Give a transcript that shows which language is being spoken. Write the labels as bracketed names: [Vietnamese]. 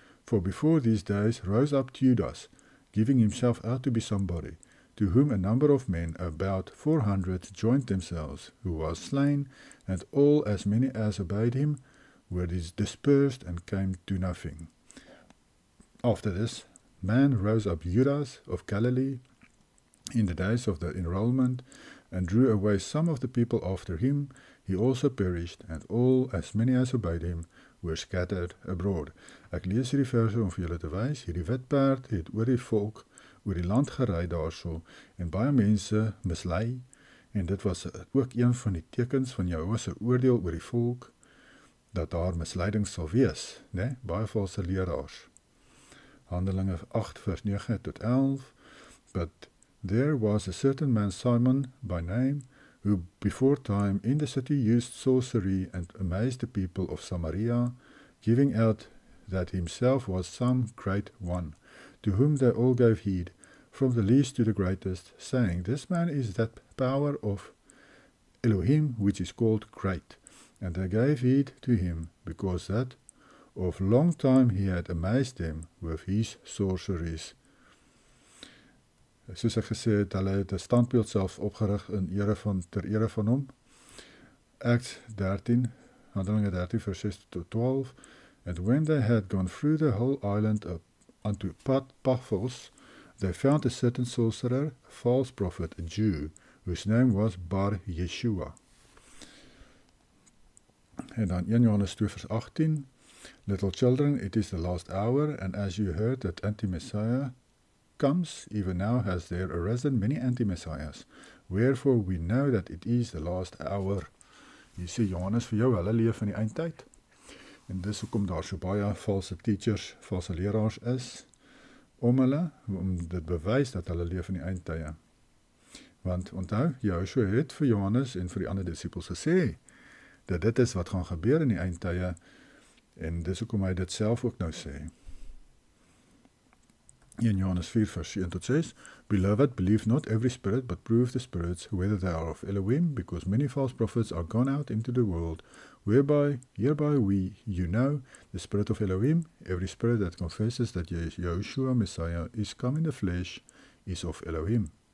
[English] For before these days rose up Judas, giving himself out to be somebody, to whom a number of men, about 400, joined themselves, who was slain, and all as many as obeyed him were dispersed and came to nothing. After this, man rose up Judas of Galilee in the days of the enrollment, and drew away some of the people after him. He also perished, and all as many as obeyed him were scattered abroad. [Afrikaans] Ek lees hierdie verse om vir julle te wys, hierdie witperd het oor die volk, oor die land gery daarso, en baie mense mislei, en dit was ook een van die tekens van Jehovah se oordeel oor die volk, dat daar misleiding sal wees, né? Baie valse leraars. Handelinge 8 vers 9 tot 11. [English] But there was a certain man Simon by name, who before time in the city used sorcery and amazed the people of Samaria, giving out that himself was some great one, to whom they all gave heed, from the least to the greatest, saying, This man is that power of Elohim which is called great. And they gave heed to him, because that of long time he had amazed them with his sorceries. [Afrikaans] Soos ek gesê het, hulle het 'n standbeeld self opgerig ter ere van hom. Acts 13, Handelinge 13 vers 6 tot 12. [English] And when they had gone through the whole island up unto Paphos, they found a certain sorcerer, a false prophet, a Jew, whose name was Bar Yeshua. [Afrikaans] En dan 1 Johannes 2 vers 18. [English] Little children, it is the last hour, and as you heard that anti-Messiah comes, even now has there arisen many anti-Messiahs. Wherefore we know that it is the last hour. [Afrikaans] Hier sê Johannes vir jou, hulle leef in die eindtyd. En dis hoekom daar so baie valse teachers, valse leraars is, om dit bewys dat hulle leef in die eindtye. Want onthou, Joshua het vir Johannes en vir die ander disippels gesê, dat dit is wat gaan gebeur in die eindtye, en dis hoekom hy dit self ook nou sê. In Johannes 4 vers 1 tot 6, [English] Beloved, believe not every spirit, but prove the spirits, whether they are of Elohim, because many false prophets are gone out into the world, hereby you know the spirit of Elohim. Every spirit that confesses that Yahushua Messiah is come in the flesh is of Elohim.